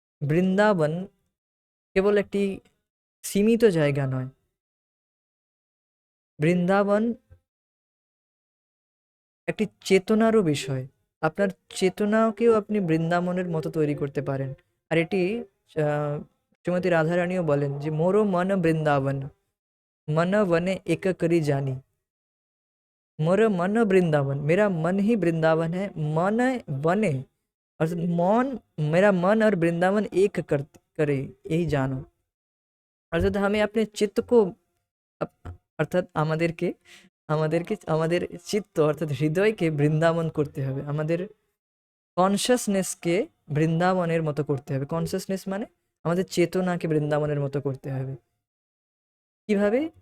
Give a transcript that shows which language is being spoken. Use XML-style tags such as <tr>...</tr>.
<bn>বৃন্দাবন কেবল একটি সীমিত জায়গা নয়, বৃন্দাবন একটি চেতনারও বিষয়। আপনার চেতনাকেও আপনি বৃন্দাবনের মতো তৈরি করতে পারেন। আর এটি আহ, শ্রীমতী রাধারানীও বলেন যে মোরো মন বৃন্দাবন,</bn> <hi>मन वने एक करी जानी। मोर मन वृंदावन, मेरा मन ही वृंदावन है। मन बने, और मन, मेरा मन और वृंदावन एक करे, यही जानो। अर्थात हमें अपने चित्त को अर्थात</hi> <bn>আমাদেরকে আমাদেরকে আমাদের চিত্ত অর্থাৎ হৃদয়কে বৃন্দাবন করতে হবে, আমাদের কনসাসনেসকে বৃন্দাবনের মতো করতে হবে। কনসাসনেস মানে আমাদের চেতনাকে বৃন্দাবনের মতো করতে হবে। কিভাবে?</bn>